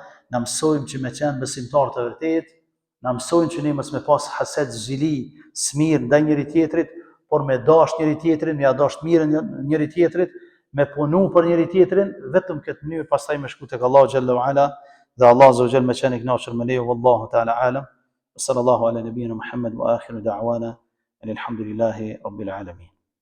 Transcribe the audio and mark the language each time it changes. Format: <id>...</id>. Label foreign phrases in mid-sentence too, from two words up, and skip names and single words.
<sq>na mësojmë që me qenë besimtar të vërtet, na mësojmë që ne mos me pas haset, zili, smir ndaj njëri tjetrit, por me dash njëri tjetrin, me ja dash mirën njëri tjetrit, me punu për njëri tjetrin, vetëm këtë mënyrë pastaj me shku tek Allahu</sq> <ar>جل وعلا,</ar> <sq>dhe Allah</sq> <ar>عز وجل</ar> <sq>me qenë i kënaqur me ne,</sq> <ar>والله تعالى أعلم. صلى الله على نبينا محمد وآخر دعوانا الحمد لله رب العالمين.</ar>